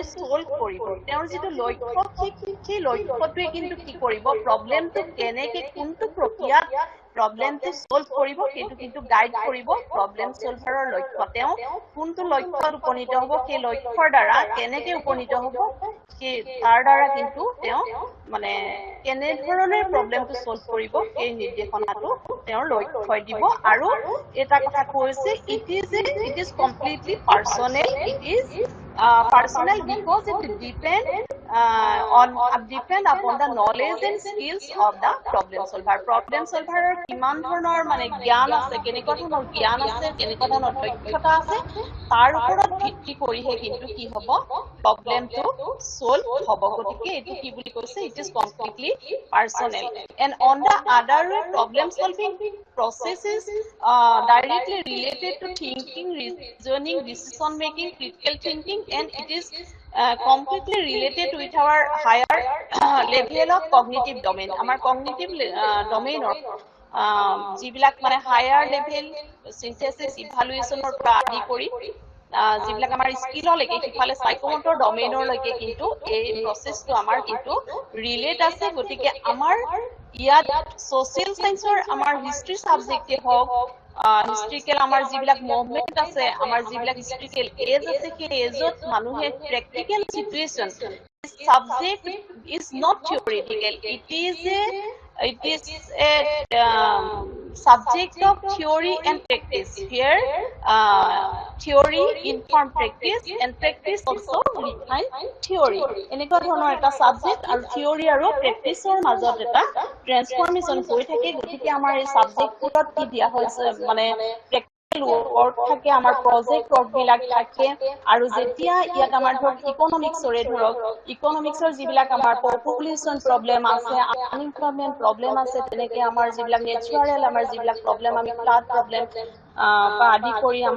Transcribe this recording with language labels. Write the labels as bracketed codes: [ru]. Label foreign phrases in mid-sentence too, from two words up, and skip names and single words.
[as] সলভ কৰিব তেওঁৰ যেটো লক্ষ্য সেই লক্ষ্যটোৱে কিন্তু কি কৰিব প্ৰবলেমটো কেনেকে কোনটো প্ৰক্ৰিয়াত [en] problem solve [as] কৰিব সেইটো কিন্তু গাইড কৰিব [en] problem solver [as] লক্ষ্য তেওঁ কোনটো লক্ষ্যত উপনীত হ'ব সেই লক্ষ্যৰ দ্বাৰা কেনেকৈ উপনীত হ'ব সেই তাৰ দ্বাৰা কিন্তু তেওঁ মানে কেনে ধৰণে [en] problem solve [as] কৰিব সেই নিৰ্দেশনাটো তেওঁৰ লক্ষ্যই দিব আৰু এটা কথা কৈছে [en] it is completely personal it is personal because it depend upon the knowledge and skills of the problem solver. [as] Problem solver কিমান ধৰণৰ মানে জ্ঞান আছে কেনেকুৱা ধৰণৰ জ্ঞান আছে কেনেকুৱা ধৰণৰ দক্ষতা আছে তাৰ ওপৰত ভিত্তি কৰিহে কিন্তু কি হ'ব [en] problem solve [as] হ'ব গতিকে এটো কি বুলি কৈছে [en] it is completely personal and on the other way problem solving process is directly related to thinking reasoning decision making critical thinking and it is completely related with our higher level of cognitive domain our cognitive domain or যিবিলাক [as] মানে [en] higher level synthesis evaluation or [as] পৰা আদি কৰি যিবিলাক আমাৰ স্কিললৈকে সিফালে সাইকোমোটৰ ডমেইনৰ লৈকে কিন্তু এই প্ৰসেসটো আমাৰ কিন্তু ৰিলেট আছে গতিকে আমাৰ ইয়াত [en] social science [as] আমাৰ [en] history subject [as] হওক হিষ্ট্ৰিকেল আমাৰ যিবিলাক মুভমেন্ট আছে আমাৰ যিবিলাক [en] historical age [as] আছে সেই এজত মানুহে [en] প্ৰ্যাকটিক্যাল সিচুৱেচন subject is not theoretical it is a subject of theory and practice here theory inform practice and practice also refine theory [as] এনেকুৱা ধৰণৰ এটা সাবজেক্ট আৰু থিওৰি আৰু প্ৰ্যাকটিছৰ মাজত এটা ট্ৰান্সফৰমেশন হৈ থাকে গতিকে আমাৰ এই সাবজেক্টবোৰত কি দিয়া হৈছে মানে work থাকে আমাৰ [en] project work [as] বিলাক থাকে আৰু যেতিয়া ইয়াত আমাৰ ধৰক ইকোনমিক্সৰে ধৰক ইকোনমিক্সৰ যিবিলাক আমাৰ [en] population problem [as] আছে [en] unemployment problem [as] আছে তেনেকৈ আমাৰ যিবিলাক নেচাৰেল আমাৰ যিবিলাক প্ৰবলেম আমি [en] flood problem [as] বা আদি কৰি আমাৰ